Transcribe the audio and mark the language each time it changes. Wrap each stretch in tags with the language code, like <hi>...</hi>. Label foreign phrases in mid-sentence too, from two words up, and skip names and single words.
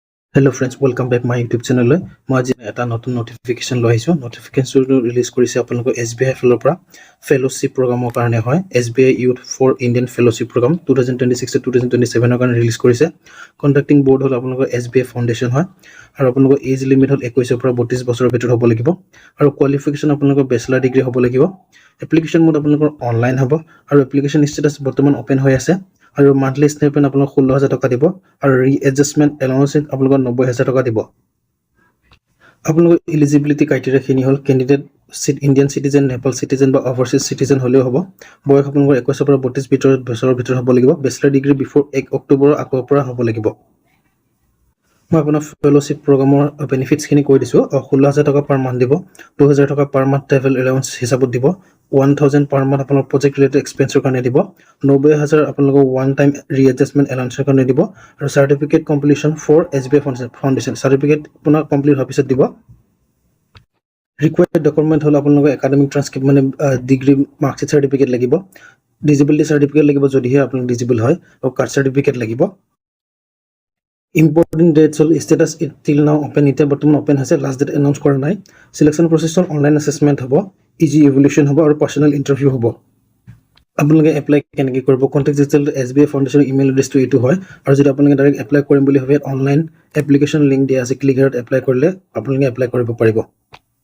<en>Hello friends, welcome back my YouTube channel.</en> <as>মই আজি এটা নতুন নোটিফিকেশন লৈ আহিছো। নোটিফিকেশনটো ৰিলিজ কৰিছে আপোনালোকৰ SBI ফালৰ পৰা</as> <en>fellowship programme</en> <as>কাৰণে হয়। SBI Youth for Indian Fellowship Program 2026 to 2027 কাৰণে ৰিলিজ কৰিছে।</as> <en>conducting board</en> <as>হ'ল আপোনালোকৰ SBI ফাউণ্ডেশ্যন হয় আৰু আপোনালোকৰ</as> <en>age limit</en> <as>হ'ল 21 পৰা 32 বছৰৰ ভিতৰত হ'ব লাগিব আৰু কোৱালিফিকেশন আপোনালোকৰ</as> <en>bachelor degree</en> <as>হ'ব লাগিব।</as> <en>application mode</en> <as>আপোনালোকৰ অনলাইন হ'ব আৰু</as> <en>application status</en> <as>বৰ্তমান ওপেন হৈ আছে। আৰু</as> <en>monthly stipend</en> <as>আপোনাক 16000 টকা দিব আৰু</as> <en>readjustment allowance</en> <as>আপোনাক 90000 টকা দিব। আপোনালোকৰ</as> <en>eligibility criteria</en> <as>খিনি হ'ল</as> <en>candidate Indian citizen, Nepal citizen</en> <as>বা</as> <en>overseas citizen</en> <as>হ'লেও হ'ব। বয়স আপোনালোকৰ 21 পৰা 32 বছৰৰ ভিতৰত হ'ব লাগিব।</as> <en>bachelor degree before 1 October</en> <as>আগৰ পৰা হ'ব লাগিব। মই আপোনাৰ</as> <en>fellowship programme benefits</en> <as>খিনি কৈ দিছো। 16000 টকা</as> <en>per month</en> <as>দিব, 2000 টকা</as> <en>per month travel allowance</en> <as>হিচাপত দিব, 1000</as> <en>per month</en> <as>আপোনাৰ</as> <en>project related expense</en> <as>কাৰণে দিব, 90000 আপোনালোকৰ</as> <en>one time readjustment allowance</en> <as>কাৰণে দিব আৰু</as> <en>certificate completion for SBI Foundation certificate</en> <as>আপোনাৰ কমপ্লিট হোৱাৰ পিছত দিব।</as> <en>required document</en> <as>হ'ল আপোনালোকৰ</as> <en>academic transcript</en> <as>মানে</as> <en>degree marksheet certificate</en> <as>লাগিব,</as> <en>disability certificate</en> <as>লাগিব যদিহে আপোনালোক ডিজেবল হয় আৰু</as> <en>caste certificate</en> <as>লাগিব।</as> <en>Important dates হ'ল status till now open,</en> <as>এতিয়া বৰ্তমান ওপেন হৈছে,</as> <en>last date announce</en> <as>কৰা নাই।</as> <en>selection process</en> <as>হ'ল</as> <en>online assessment</en> <as>হ'ব,</as> <en>easy evolution</en> <as>হ'ব আৰু</as> <en>personal interview</en> <as>হ'ব। আপোনালোকে এপ্লাই কেনেকৈ কৰিব,</as> <en>contact detail</en> <as>SBI ফাউণ্ডেশ্যনৰ</as> <en>email address</en> <as>এইটো হয় আৰু যদি আপোনালোকে</as> <en>direct apply</en> <as>কৰিম বুলি ভাবে</as> <en>online application link</en> <as>দিয়া আছে,</as> <en>click here</en> <as>এপ্লাই কৰিলে আপোনালোকে এপ্লাই কৰিব পাৰিব।</as>